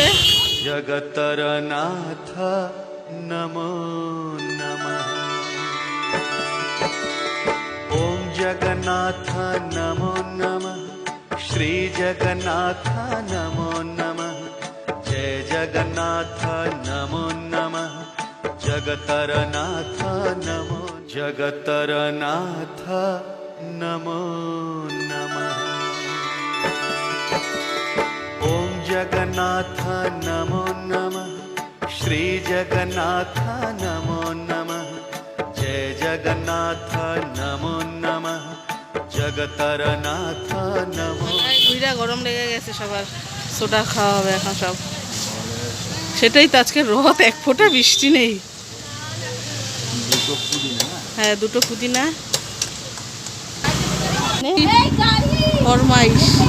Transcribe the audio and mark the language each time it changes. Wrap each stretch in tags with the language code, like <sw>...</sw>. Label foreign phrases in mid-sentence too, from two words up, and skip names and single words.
<sa>জগতর নাথ নমো নমঃ। ওম জগন্নাথ নমো নমঃ। শ্রী জগন্নাথ নমো নমঃ। জয় জগন্নাথ নমো নমঃ। জগতর নাথ নমো। जगतर नाथ नमो नमः। ओम जगन्नाथ नमो नमः, श्री जगन्नाथ नमो नमः, जय जगन्नाथ नमो नमः, जगतर नाथ नमो।</sa> <bn>বুইরা গরম লেগে গেছে সবার, সোডা খাওয়া হবে এখন সব। সেটাই তো, আজকে রথ, এক ফোঁটা বৃষ্টি নেই। হ্যাঁ, দুটো পুদিনা ফরমাইশ।</bn>